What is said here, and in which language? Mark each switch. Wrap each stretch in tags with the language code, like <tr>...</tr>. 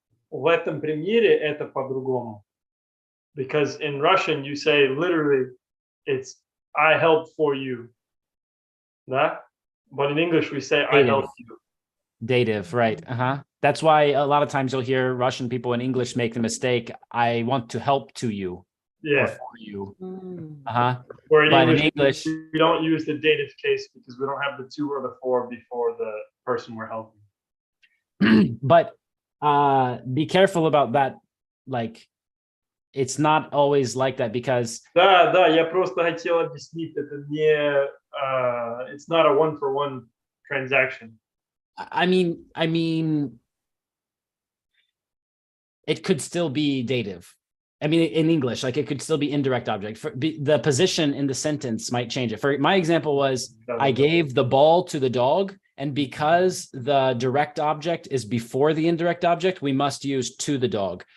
<ru>В этом примере это по-другому.</ru> <en>Because in Russian you say literally it's I help for you.</en> <ru>Да?</ru> <en>But in English we say I help you. Dative, right. That's why a lot of times you'll hear Russian people in English make the mistake, I want to help to you. Yeah. Or for you. Where in But English, we don't use the dative case because we don't have the to or the for before the person we're helping. But be careful about that. Like, it's not always like that because</en> <ru>Да, я просто хотел объяснить, это не,</ru> <en>it's not a one-for-one transaction. I mean, it could still be dative. I mean, in English, like it could still be indirect object. The position in the sentence might change it. For my example was, I gave the ball to the dog, and because the direct object is before the indirect object, we must use to the dog.</en>